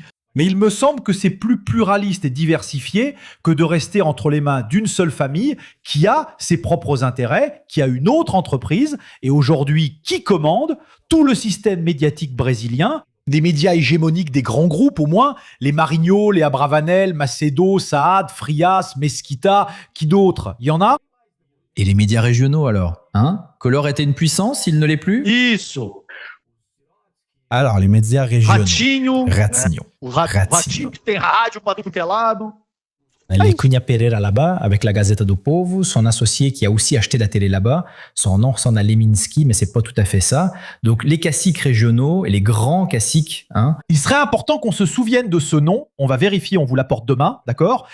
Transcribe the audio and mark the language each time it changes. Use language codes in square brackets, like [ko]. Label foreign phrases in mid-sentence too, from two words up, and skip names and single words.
[fr] Mais il me semble que c'est plus pluraliste et diversifié que de rester entre les mains d'une seule famille qui a ses propres intérêts, qui a une autre entreprise et aujourd'hui qui commande tout le système médiatique brésilien, des médias hégémoniques des grands groupes au moins, les Marinho, les Abravanel, Macedo, Saad, Frias, Mesquita, qui d'autres? Il y en a? Et les médias régionaux alors? Collor était une puissance, il ne l'est plus? Isso. Alors, les médias régionaux. Ratinho. Ratinho. [pt] Ratinho que tem rádio pra tudo que é lado. [fr] Les Cunha Pereira là-bas, avec la Gazeta do Povo, son associé qui a aussi acheté la télé là-bas, son nom ressemble à Leminski, mais c'est pas tout à fait ça. Donc, les caciques régionaux et les grands caciques, Il serait important qu'on se souvienne de ce nom. On va vérifier, on vous l'apporte demain, d'accord?